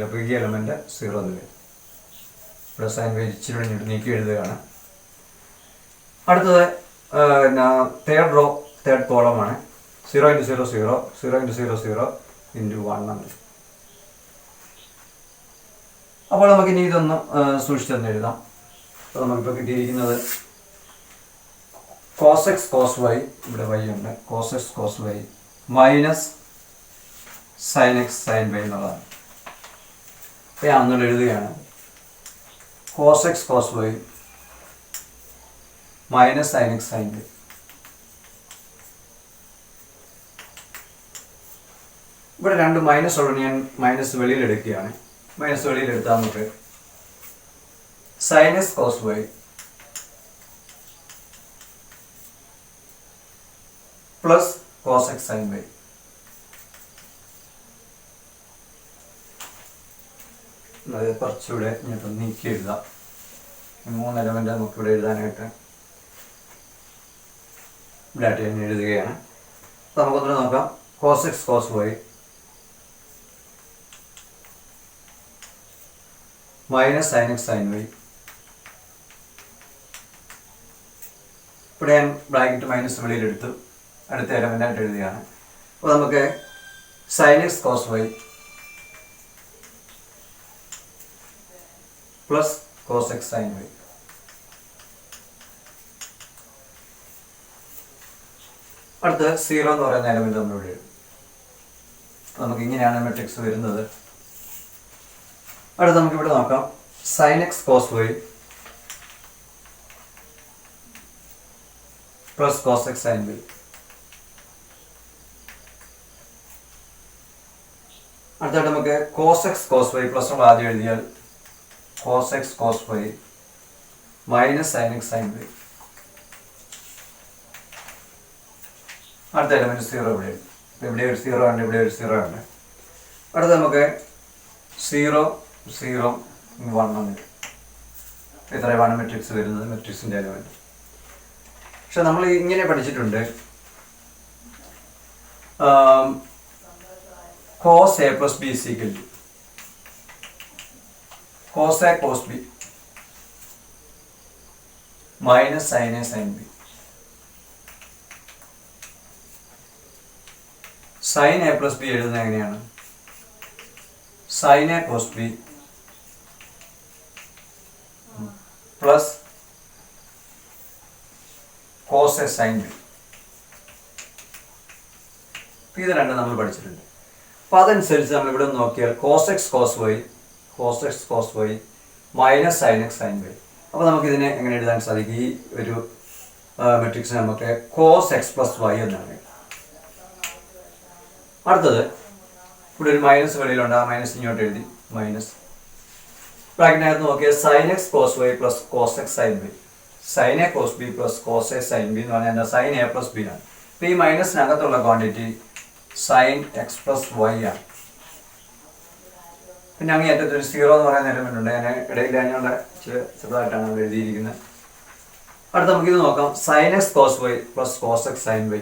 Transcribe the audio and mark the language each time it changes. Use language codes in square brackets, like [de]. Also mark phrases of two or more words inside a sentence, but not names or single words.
[ml] അപ്പോൾ ഈ എലമെൻറ്റ് 0 എന്ന് വരും. ഇവിടെ സൈൻ വൈ ഇച്ചിരി നീക്കി എഴുതുകയാണ്. അടുത്തത് തേർഡ് റോ തേർഡ് കോളമാണ്. 0 × 0 0, 0 × 0 0 × 1 ആണ്. അപ്പോൾ നമുക്കിനി ഇതൊന്ന് സൂക്ഷിച്ച് തന്നെ എഴുതാം. അപ്പോൾ നമുക്കിപ്പോൾ കിട്ടിയിരിക്കുന്നത് [en] cos x cos y, [ml] ഇവിടെ y ഉണ്ട്, [en] cos x cos y minus sin x sin y എന്നുള്ളതാണ്. [ml] അപ്പോൾ ഞാൻ ഒന്നുകൂടെ എഴുതുകയാണ്. [en] cos x cos y minus sin x sin y. [ml] ഇവിടെ രണ്ട് മൈനസ് ഉള്ളത് ഞാൻ മൈനസ് വെളിയിലെടുക്കുകയാണ്. മൈനസ് വെളിയിലെടുത്താൽ നമുക്ക് [en] sin x cos y plus cos x sin y. [ml] അത് കുറച്ചുകൂടെ ഞാനിപ്പോൾ നീക്കി എഴുതാം. 3 എലമെൻ്റ് നമുക്കിവിടെ എഴുതാനായിട്ട് ഇവിടെ ആയിട്ട് ഞാൻ എഴുതുകയാണ്. അപ്പോൾ നമുക്കൊന്ന് നോക്കാം. [en] cos x cos y minus sin x sin y. [ml] ഇവിടെ ഞാൻ ബ്രാക്കറ്റ് മൈനസ് വെളിയിലെടുത്തു. അടുത്ത എലമെൻ്റായിട്ട് എഴുതുകയാണ്. അപ്പോൾ നമുക്ക് [en] sin x cos y plus cos x sin y. [ml] അടുത്ത് 0 എന്ന് പറയുന്ന എലമെൻ്റ് നമ്മളിവിടെ എഴുതും. നമുക്ക് ഇങ്ങനെയാണ് മെട്രിക്സ് വരുന്നത്. അടുത്ത് നമുക്കിവിടെ നോക്കാം. [en] sin x cos y plus cos x sin y. [ml] അടുത്തായിട്ട് നമുക്ക് [en] cos x cos y plus [ml] നമ്മൾ ആദ്യം എഴുതിയാൽ [en] cos x cos y minus sin x sin y. [ml] അടുത്ത എലമെന്റ് 0 ഇവിടെ എഴുതി. ഇവിടെ ഒരു 0 ഉണ്ട്, ഇവിടെ ഒരു 0 ഉണ്ട്. അടുത്ത നമുക്ക് 0 0 1 ഉണ്ട്. ഇത്രയുമാണ് മെട്രിക്സ് വരുന്നത്, മെട്രിക്സിൻ്റെ എലമെന്റ്. പക്ഷെ നമ്മൾ ഇങ്ങനെ പഠിച്ചിട്ടുണ്ട്. [en] cos a plus b is equal to cos a cos b minus sin a sin b. sin a plus b [ml] എഴുതുന്നത് എങ്ങനെയാണ്? [en] sin a cos b plus cos a sin b. [ml] ഇത് രണ്ടും നമ്മൾ പഠിച്ചിട്ടുണ്ട്. അപ്പോൾ അതനുസരിച്ച് നമ്മളിവിടെ നോക്കിയാൽ [en] cos x cos y minus sin x sin y. [ml] അപ്പോൾ നമുക്കിതിനെ എങ്ങനെ എഴുതാൻ സാധിക്കും? ഈ ഒരു മെട്രിക്സിനെ നമുക്ക് [en] cos x plus y [ml] എന്നാണ്. അടുത്തത് ഇവിടെ ഒരു മൈനസ് വെളിയിലുണ്ട്. ആ മൈനസ് ഇങ്ങോട്ട് എഴുതി. മൈനസ് ബ്രാക്കറ്റിനകത്ത് നോക്കിയാൽ [en] sin x cos y plus cos x sin y. sin a cos b plus cos a sin b [ml] എന്ന് പറഞ്ഞാൽ എന്താ? [en] sin a plus b [ml] ആണ്. അപ്പോൾ ഈ മൈനസിനകത്തുള്ള ക്വാണ്ടിറ്റി [en] sin x plus y ആണ്. [ml] പിന്നെ അങ്ങനെ ഏറ്റവും 0 എന്ന് പറയുന്ന എലമെന്റ് ഉണ്ട്. ഞാൻ ഇടയിൽ അതിനുള്ള ചെറുതായിട്ടാണ് അവിടെ എഴുതിയിരിക്കുന്നത്. അടുത്ത നമുക്കിത് നോക്കാം. [en] sin x cos y plus cos x sin y.